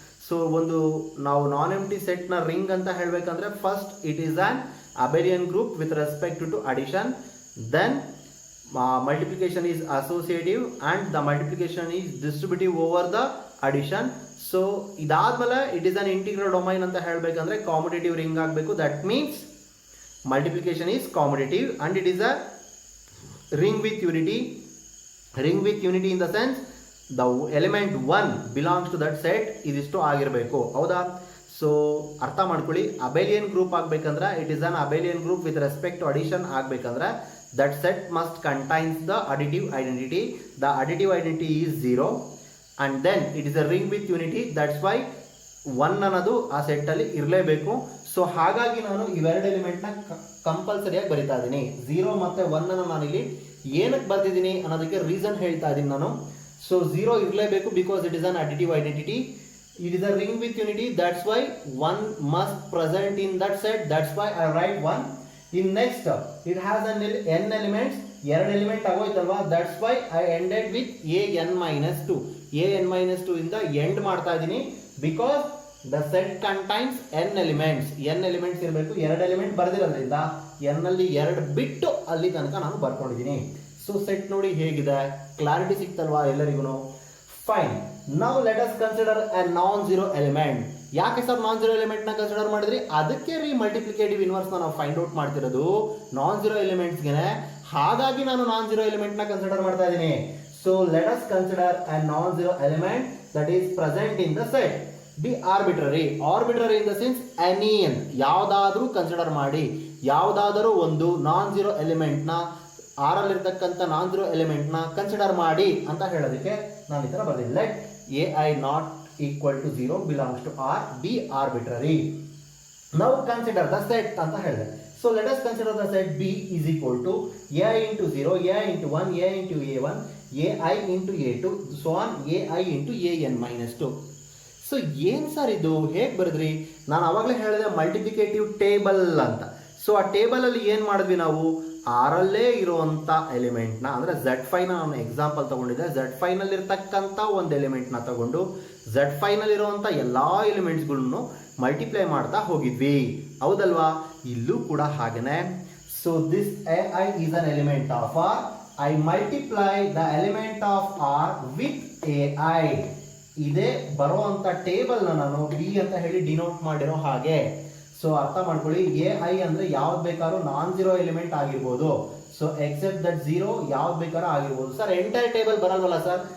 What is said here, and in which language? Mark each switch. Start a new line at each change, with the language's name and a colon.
English: So ಒಂದು ನಾವು non empty ಸೆಟ್ನ ರಿಂಗ್ ಅಂತ ಹೇಳಬೇಕಂದ್ರೆ first it is an abelian group with respect to addition, then multiplication is associative and the multiplication is distributive over the addition.
Kannada: So ಇದಾದ್ಮೇಲೆ
English: it is an integral domain
Kannada: ಅಂತ ಹೇಳಬೇಕಂದ್ರೆ ಕಾಮುಟೇಟಿವ್ ring ಆಗಬೇಕು.
English: That means multiplication is commutative and it is a ring with unity. Ring with unity in the sense the element 1 belongs to that set.
Kannada: ಇದಿಷ್ಟು ಆಗಿರಬೇಕು. ಹೌದಾ? So ಅರ್ಥ ಮಾಡ್ಕೊಳ್ಳಿ.
English: Abelian group ಆಗಬೇಕಂದ್ರೆ it is an abelian group with respect to addition ಆಗಬೇಕಂದ್ರೆ that set must contains the additive identity. The additive identity is 0 and then it is a ring with unity. That's why
Kannada: 1 ಅನ್ನೋದು ಆ ಸೆಟ್ಟಲ್ಲಿ ಇರಲೇಬೇಕು. So ಹಾಗಾಗಿ ನಾನು ಇವೆರಡು ಎಲಿಮೆಂಟ್ನ ಕಂಪಲ್ಸರಿಯಾಗಿ ಬರಿತಾ ಇದ್ದೀನಿ. 0 ಮತ್ತು 1 ಅನ್ನು ನಾನಿಲ್ಲಿ ಏನಕ್ಕೆ ಬರ್ತಿದ್ದೀನಿ ಅನ್ನೋದಕ್ಕೆ ರೀಸನ್ ಹೇಳ್ತಾ ಇದ್ದೀನಿ ನಾನು.
English: So 0 ಇರಲೇಬೇಕು because it is an additive identity. It is a ring with unity. That's why 1 must present in that set. That's why I write 1. In next it has an n elements.
Kannada: ಎರಡು element ಆಗೋಯ್ತಲ್ವಾ?
English: That's why I ended with an-2. an-2 ಇಂದ end ಮಾಡ್ತಾ ಇದ್ದೀನಿ because the set contains n elements. n elements ಇರಬೇಕು.
Kannada: ಎರಡು element ಬರೆದಿರೋದ್ರಿಂದ n ಅಲ್ಲಿ 2 ಬಿಟ್ಟು ಅಲ್ಲಿ ತನಕ ನಾನು ಬರ್ಕೊಂಡಿದ್ದೀನಿ. ಸೊ ಸೆಟ್ ನೋಡಿ ಹೇಗಿದೆ, ಕ್ಲಾರಿಟಿ ಸಿಕ್ತಲ್ವಾ ಎಲ್ಲರಿಗೂ? Fine.
English: Now let us consider a non zero element. ಯಾಕೆ sir non zero ಎಲಿಮೆಂಟ್ನ consider ಮಾಡಿದ್ರಿ?
Kannada: ಅದಕ್ಕೆ ಮಲ್ಟಿಪ್ಲಿಕೇಟಿವ್ ಇನ್ವರ್ಸ್ನ ನಾವು ಫೈಂಡ್ ಔಟ್ ಮಾಡ್ತಿರೋದು ನಾನ್ ಝೀರೋ ಎಲಿಮೆಂಟ್ಸ್ಗೆ.
English: ಹಾಗಾಗಿ ನಾನು non zero ಎಲಿಮೆಂಟ್ನ ಕನ್ಸಿಡರ್ ಮಾಡ್ತಾ ಇದ್ದೀನಿ. So let us consider a non zero element that is present in the set. Be arbitrary. Arbitrary in the sense any n, ಯಾವುದಾದ್ರೂ consider ಮಾಡಿ.
Kannada: ಯಾವುದಾದರೂ ಒಂದು non zero ಎಲಿಮೆಂಟ್ನ ಆರಲ್ಲಿರ್ತಕ್ಕಂಥ non zero ಎಲಿಮೆಂಟ್ನ consider ಮಾಡಿ ಅಂತ ಹೇಳೋದಕ್ಕೆ ನಾನು ಈ ಥರ ಬರ್ತೀನಿ.
English: Let a i not equal to 0 belongs to R, be arbitrary. Now consider the set
Kannada: ಅಂತ ಹೇಳಿದೆ.
English: So let us consider the set B is equal to ai into 0, ai into 1, ai into a1, ai into a2, so on ai into an minus 2.
Kannada: So ಏನು sir ಇದು ಹೇಗೆ ಬರೆದ್ರಿ? ನಾನು ಆವಾಗಲೇ ಹೇಳಿದೆ multiplicative table ಅಂತ. So ಆ ಟೇಬಲಲ್ಲಿ ಏನು ಮಾಡಿದ್ವಿ ನಾವು, ಆರಲ್ಲೇ ಇರುವಂಥ ಎಲಿಮೆಂಟ್ನ ಅಂದರೆ Z5 ನಾನು ಎಕ್ಸಾಂಪಲ್ ತೊಗೊಂಡಿದ್ದೆ. Z5 ಇರ್ತಕ್ಕಂಥ ಒಂದು ಎಲಿಮೆಂಟ್ನ ತಗೊಂಡು Z5 ಇರುವಂಥ ಎಲ್ಲ ಎಲಿಮೆಂಟ್ಸ್ಗಳನ್ನು ಮಲ್ಟಿಪ್ಲೈ ಮಾಡ್ತಾ ಹೋಗಿದ್ವಿ, ಹೌದಲ್ವಾ? ಇಲ್ಲೂ ಕೂಡ ಹಾಗೇನೆ.
English: So this ai is an element of R. I multiply the element of R with ai.
Kannada: ಇದೇ ಬರುವಂಥ ಟೇಬಲ್ನ ನಾನು ಬಿ ಅಂತ ಹೇಳಿ ಡಿನೋಟ್ ಮಾಡಿರೋ ಹಾಗೆ. ಸೊ ಅರ್ಥ ಮಾಡ್ಕೊಳ್ಳಿ, ai ಅಂದರೆ ಯಾವ್ದು ಬೇಕಾದ್ರೂ ನಾನ್ ಝೀರೋ ಎಲಿಮೆಂಟ್ ಆಗಿರ್ಬೋದು. ಸೊ ಎಕ್ಸೆಪ್ಟ್ ದಟ್ ಝೀರೋ ಯಾವ್ದು ಬೇಕಾದ್ರೂ ಆಗಿರ್ಬೋದು. Sir entire table ಬರಲ್ವಲ್ಲ sir?